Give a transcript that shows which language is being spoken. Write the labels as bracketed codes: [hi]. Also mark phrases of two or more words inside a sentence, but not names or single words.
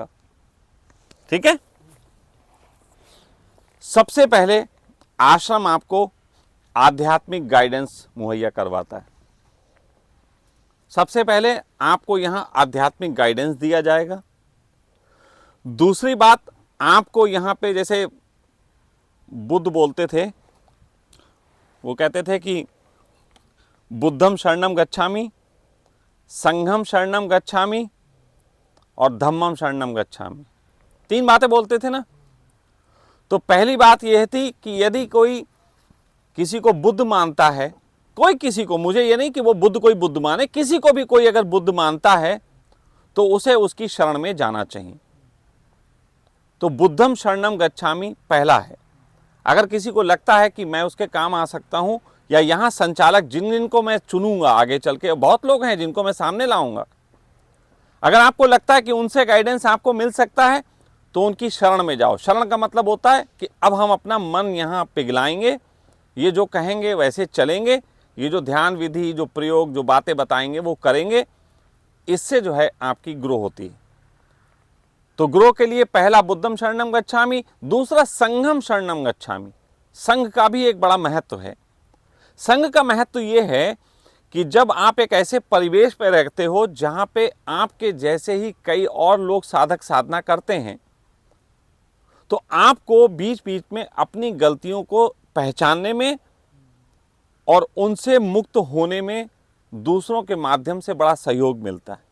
[hi] ठीक है, सबसे पहले आश्रम आपको आध्यात्मिक गाइडेंस मुहैया करवाता है। सबसे पहले आपको यहां आध्यात्मिक गाइडेंस दिया जाएगा। दूसरी बात, आपको यहां पे जैसे बुद्ध बोलते थे, वो कहते थे कि [pi] बुद्धम शरणम गच्छामि, संघम शरणम गच्छामि [hi] और [pi] धम्मम शरणम गच्छामि। [hi] 3 बातें बोलते थे ना। तो पहली बात यह थी कि यदि कोई किसी को बुद्ध मानता है, कोई किसी को, मुझे ये नहीं कि वो बुद्ध कोई बुद्ध माने, किसी को भी कोई अगर बुद्ध मानता है तो उसे उसकी शरण में जाना चाहिए। तो [pi] बुद्धम शरणम गच्छामि [hi] पहला है। अगर किसी को लगता है कि मैं उसके काम आ सकता हूं, या यहां संचालक जिनको मैं चुनूंगा आगे चल के, बहुत लोग हैं जिनको मैं सामने लाऊंगा, अगर आपको लगता है कि उनसे गाइडेंस आपको मिल सकता है तो उनकी शरण में जाओ। शरण का मतलब होता है कि अब हम अपना मन यहां पिघलाएंगे, ये जो कहेंगे वैसे चलेंगे, ये जो ध्यान विधि, जो प्रयोग, जो बातें बताएंगे वो करेंगे। इससे जो है आपकी ग्रो होती है। तो ग्रो के लिए पहला [pi] बुद्धम शरणम गच्छामि, [hi] दूसरा [pi] संघम शरणम गच्छामि। [hi] संघ का भी एक बड़ा महत्व है। संघ का महत्व ये है कि जब आप एक ऐसे परिवेश पर रहते हो जहां पे आपके जैसे ही कई और लोग साधक साधना करते हैं, तो आपको बीच बीच में अपनी गलतियों को पहचानने में और उनसे मुक्त होने में दूसरों के माध्यम से बड़ा सहयोग मिलता है।